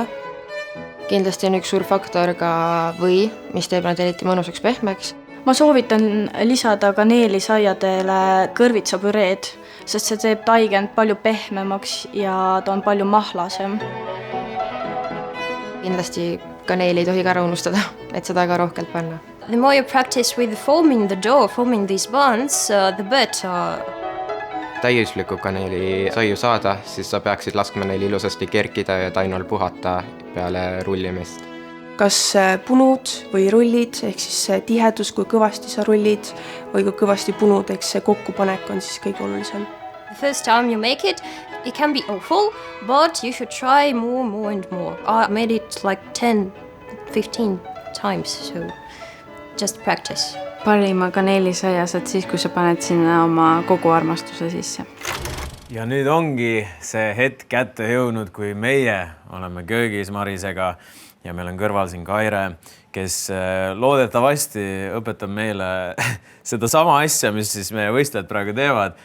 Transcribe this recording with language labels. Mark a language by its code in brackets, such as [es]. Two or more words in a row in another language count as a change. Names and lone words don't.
[et] Kindlasti on üks suur faktor ka või, mis teeb nad eriti mõnusaks pehmeks. Ma soovitan lisada kaneelisaiadele kõrvitsapüreed, sest see teeb taigend palju pehmemaks ja ta on palju mahlasem. Kindlasti kaneeli ei tohi ka ära unustada, et seda ka rohkelt panna. [en] The more you practice with forming the dough, forming these buns, the better. [et] Täiuslikku kaneelisaiu saada, siis sa peaksid laskma neil ilusasti kerkida ja tainal puhata peale rullimist. Kas punud või rullid, ehk siis see tihedus, kui kõvasti sa rullid või kui kõvasti punud, eks see kokkupanek on siis kõige olulisem. [en] The first time you make it can be awful, but you should try more and more. I made it like 10-15 times, so just practice. [et] Parima kaneelisaia saad siis, kui sa paned sinna oma kogu armastuse sisse. Ja nüüd ongi see hetk kätte jõudnud, kui meie oleme köögis Marisega ja meil on kõrval siin Kaire, kes loodetavasti õpetab meile seda sama asja, mis siis meie võistlejad praegu teevad.